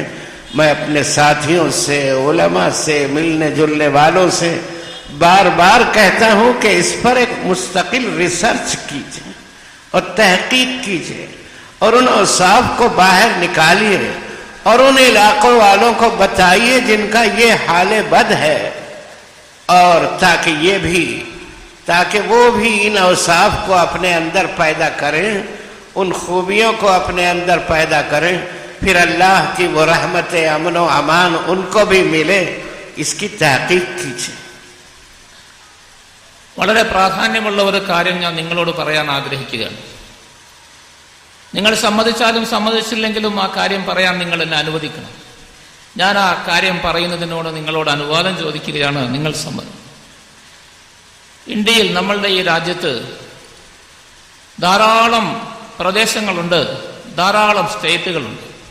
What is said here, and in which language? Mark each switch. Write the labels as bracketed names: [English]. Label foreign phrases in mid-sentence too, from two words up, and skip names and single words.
[Hindi] मैं अपने साथियों से, उलमा से, मिलने जुलने वालों से बार बार कहता हूँ कि इस पर एक मुस्तकिल रिसर्च कीजिए और तहकीक कीजिए और उन औसाफ को बाहर निकालिए और उन इलाकों वालों को बताइए जिनका ये हाल बद है, और ताकि वो भी इन औसाफ को अपने अंदर पैदा करें, उन खूबियों को अपने अंदर पैदा करें, फिर अल्लाह की वो रहमत अमन व अमान उनको भी मिले, इसकी तहकीक कीजिए. [Malayalam] വളരെ പ്രാധാന്യമുള്ള ഒരു കാര്യം ഞാൻ നിങ്ങളോട് പറയാൻ ആഗ്രഹിക്കുകയാണ്. നിങ്ങൾ സമ്മതിച്ചാലും സമ്മതിച്ചില്ലെങ്കിലും ആ കാര്യം പറയാൻ നിങ്ങൾ എന്നെ അനുവദിക്കണം. ഞാൻ ആ കാര്യം പറയുന്നതിനോട് നിങ്ങളോട് അനുവാദം ചോദിക്കുകയാണ്. നിങ്ങൾ ഇന്ത്യയിൽ, നമ്മളുടെ ഈ രാജ്യത്ത് ധാരാളം പ്രദേശങ്ങളുണ്ട്, ധാരാളം സ്റ്റേറ്റുകളുണ്ട്.